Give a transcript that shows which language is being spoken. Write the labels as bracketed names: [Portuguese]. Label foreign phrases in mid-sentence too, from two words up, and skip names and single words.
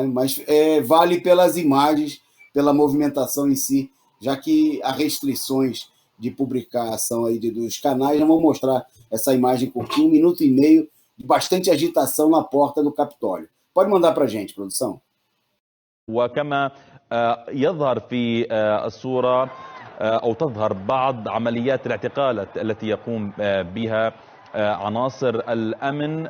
[Portuguese] Mas vale pelas imagens, pela movimentação em si, já que há restrições de publicação aí dos canais. Vamos mostrar essa imagem curtinha, 1 minuto e meio, de bastante agitação na porta do Capitólio. Pode mandar para a gente, produção. [Arabic] وكما يظهر في الصورة أو تظهر بعض عمليات الاعتقال التي يقوم بها عناصر الأمن.